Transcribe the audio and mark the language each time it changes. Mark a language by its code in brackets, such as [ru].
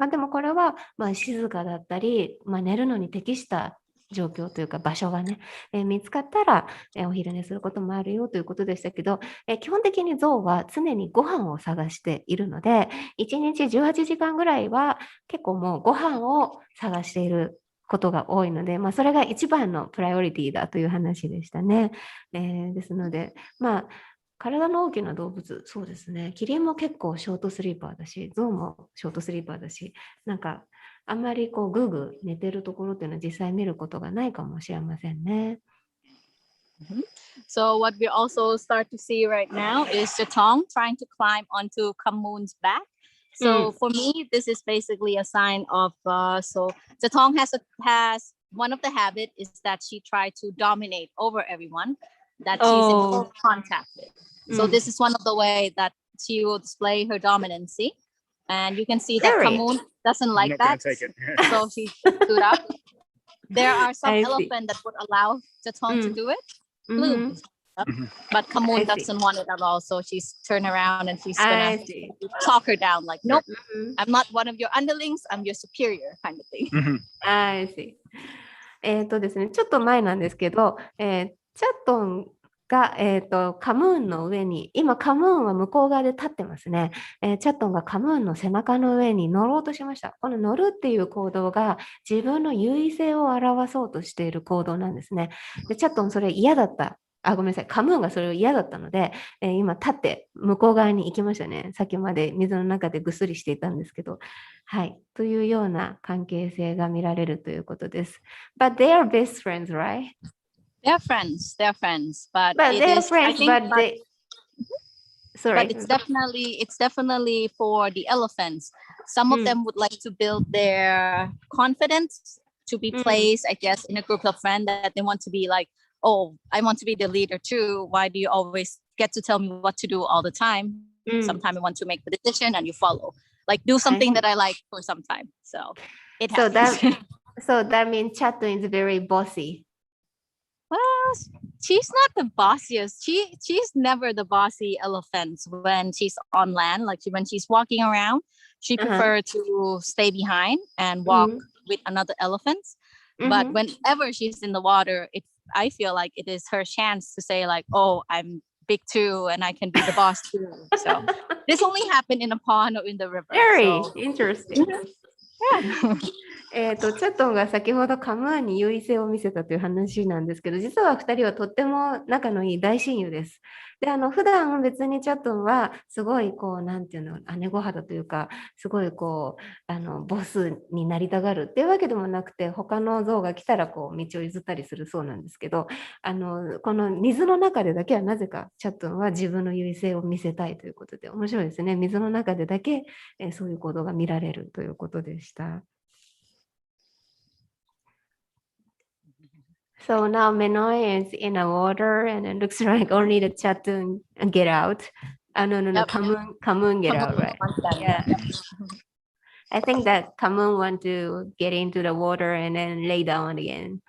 [ja] でもこれは、静かだったり、寝るのに適した状況というか場所がね、見つかったら、お昼寝することもあるよということでしたけど、基本的にゾウは常にご飯を探しているので、1日18時間ぐらいは結構もうご飯を探していることが多いので、それが一番のプライオリティだという話でしたね。ですので、体の大きな動物、そうですね。キリンも結構ショートスリーパーだし、ゾウもショートスリーパーだし、あんまりこうぐーぐー寝てるところっていうのは実際見ることがないかもしれませんね。 [en] So what we also start to see right now is Jatong trying to climb onto Kamun's back. So for me, this is basically a sign of, so Jatong has one of the habit is that she tried to dominate over everyone that she's in full contact with. So this is one of the way that she will display her dominancy. And you can see that Kamun doesn't like that. So she stood up. There are some elephants that would allow Jatong to do it. But Kamun doesn't want it at all. So she's turned around and she's gonna talk her down like, nope, I'm not one of your underlings, I'm your superior kind of thing. I see. [ja] ですね、ちょっと前なんですけど、チャットンが、カムーンの上に、今カムーンは向こう側で立ってますね。チャットンがカムーンの背中の上に乗ろうとしました。この乗るっていう行動が自分の優位性を表そうとしている行動なんですね。でチャットンそれ嫌だった。ごめんなさい。カムーンがそれを嫌だったので、今立って向こう側に行きましたね。さっきまで水の中でぐっすりしていたんですけど。はい。というような関係性が見られるということです。 [en] But they are best friends, right? They're friends. But they're friends, but they... Sorry. But it's definitely for the elephants. Some of them would like to build their confidence to be placed, I guess, in a group of friends that they want to be like, oh, I want to be the leader too. Why do you always get to tell me what to do all the time? Sometimes I want to make the decision and you follow. Like do something that I like for some time. So it happens. So that means Chato is very bossy. Well, she's not the bossiest. She's never the bossy elephant when she's on land. Like when she's walking around, she prefers to stay behind and walk with another elephant. But whenever she's in the water, I feel like it is her chance to say like, oh, I'm big too and I can be the boss too. So this only happened in a pond or in the river. Very interesting. [ja] チャットンが先ほどカムーンに優位性を見せたという話なんですけど、実は2人はとっても仲のいい大親友です。で、普段別にチャットンはすごいこう、なんていうの、姉御肌というか、すごいこう、ボスになりたがるっていうわけでもなくて、他の象が来たらこう、道を譲ったりするそうなんですけど、この水の中でだけはなぜかチャットンは自分の優位性を見せたいということで、面白いですね。水の中でだけ、そういう行動が見られるということでした。 [en] So now Manoy is in the water and it looks like only the Chatun get out. No, Kamun get out, right? Yeah. I think that Kamun want to get into the water and then lay down again.